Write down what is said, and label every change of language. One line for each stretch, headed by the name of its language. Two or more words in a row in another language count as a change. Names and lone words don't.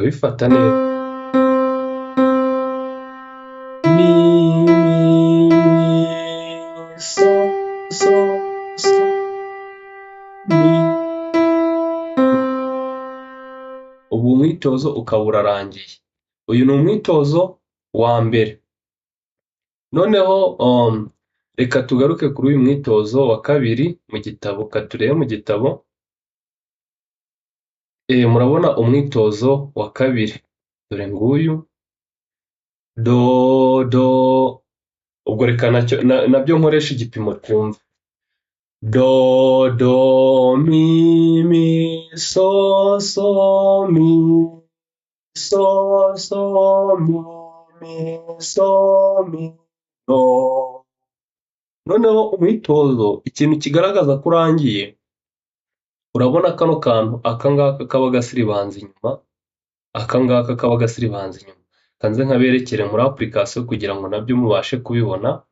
Kinyarwanda: kubifata neza. Mi, so, so, so, mi. Ubu umwitozo ukaba urarangiye. Uyu ni umwitozo wa mbere. Noneho reka tugaruke kuri uyu mwitozo wa kabiri mu gitabo, turebe mu gitabo. Murabona umwitozo wa kabiri, dore nguyu do do. Ubwo reka nabyo nkoresha igipimo twumva. Do do mi mi so so mi so so mi mi so mi do. Noneho umwitozo, ikintu kigaragaza ko urangiye, urabona kano kantu akangaka kaba gasiribanza inyuma, akangaka kaba gasiribanza inyuma. Kanze nkaberekere muri application kugira ngo nabyo mubashe kubibona.